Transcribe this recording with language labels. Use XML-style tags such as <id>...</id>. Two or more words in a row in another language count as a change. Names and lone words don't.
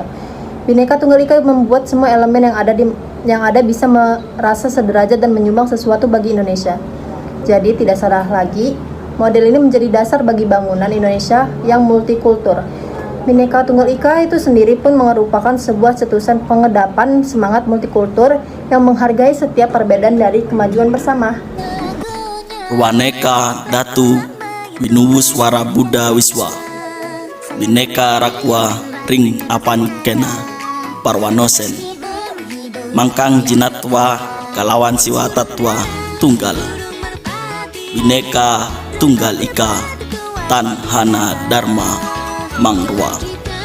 <id>Bhinneka Tunggal Ika membuat semua elemen yang ada bisa merasa sederajat dan menyumbang sesuatu bagi Indonesia. Jadi tidak salah lagi, model ini menjadi dasar bagi bangunan Indonesia yang multikultur. Bhinneka Tunggal Ika itu sendiri pun merupakan sebuah cetusan pengedapan semangat multikultur yang menghargai setiap perbedaan dari kemajuan bersama.</id> <kaw>Rwaneka Datu Binuwu Swara Buddha Wiswa Bhinneka Rakwa Ring Apan Kena Parwanosen Mangkang Jinatwa Kalawan Siwa Tatwa Tunggal Bhinneka Tunggal Ika Tan Hana Dharma Mangrua.</kaw>